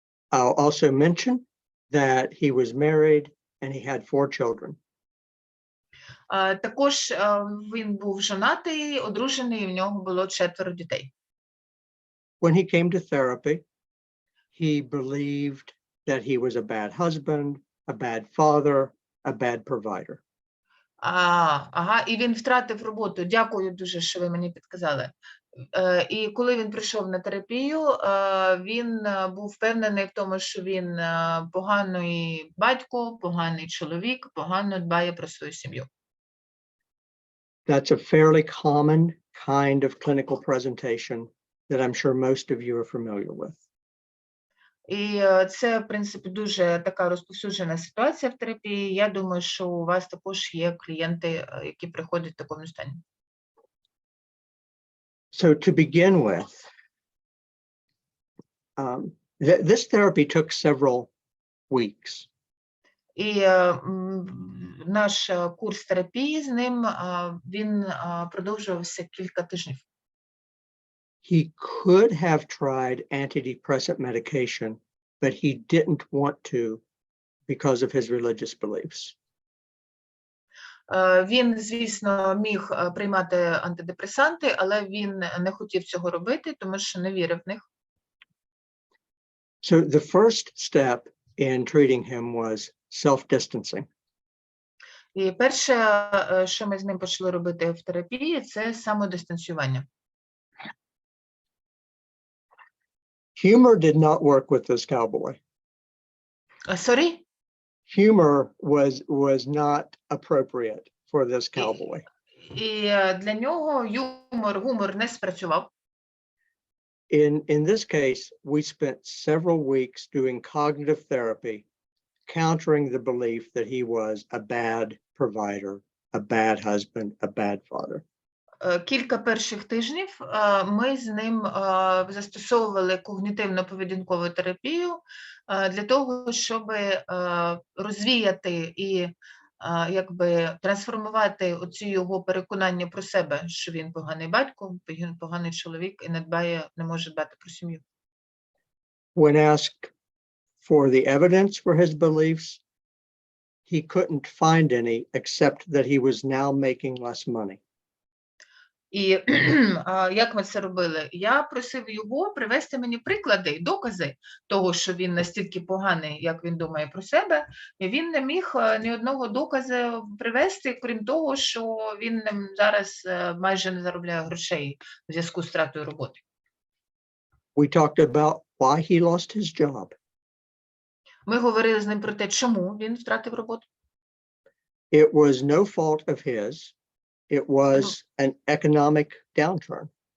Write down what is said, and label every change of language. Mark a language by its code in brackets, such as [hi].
[en] I'll also mention that he was married and he had 4 children. [uk] Також він був женатий, одружений, і в нього було 4 дітей. [en] When he came to therapy, he believed that he was a bad husband, a bad father, a bad provider. [uk] Ага, і він втратив роботу. Дякую дуже, що ви мені підказали. І коли він прийшов на терапію, він був впевнений в тому, що він поганий батько, поганий чоловік, погано дбає про свою сім'ю. [en] That's a fairly common kind of clinical presentation that I'm sure most of you are familiar with. [uk] І це, в принципі, дуже така розповсюджена ситуація в терапії. Я думаю, що у вас також є клієнти, які приходять в такому стані. [en] So to begin with, this therapy took several weeks. [uk] І наш курс терапії з ним, він продовжувався кілька тижнів. [en] He could have tried antidepressant medication, but he didn't want to because of his religious beliefs. [uk] Він, звісно, міг приймати антидепресанти, але він не хотів цього робити, тому що не вірив в них. [en] So the first step in treating him was self-distancing. [uk] І перше, що ми з ним почали робити в терапії, це самодистанціювання. [en] Humor did not work with this cowboy. Sorry? Humor was not appropriate for this cowboy. [uk] І для нього гумор не спрацював. [en] In this case, we spent several weeks doing cognitive therapy, countering the belief that he was a bad provider, a bad husband, a bad father. [uk] Кілька перших тижнів ми з ним застосовували когнітивно-поведінкову терапію для того, щоб розвіяти і якби трансформувати оці його переконання про себе, що він поганий батько, поганий чоловік і не може дбати про сім'ю. [en] When asked for the evidence for his beliefs, he couldn't find any except that he was now making less money. [uk] І як ми це робили? Я просив його привести мені приклади, докази того, що він настільки поганий, як він думає про себе, і він не міг ні одного доказу привести, крім того, що він зараз майже не заробляє грошей в зв'язку з втратою роботи. [en] We talked about why he lost his job. [uk] Ми говорили з ним про те, чому він втратив роботу. [en] It was no fault of his. It was an economic downturn.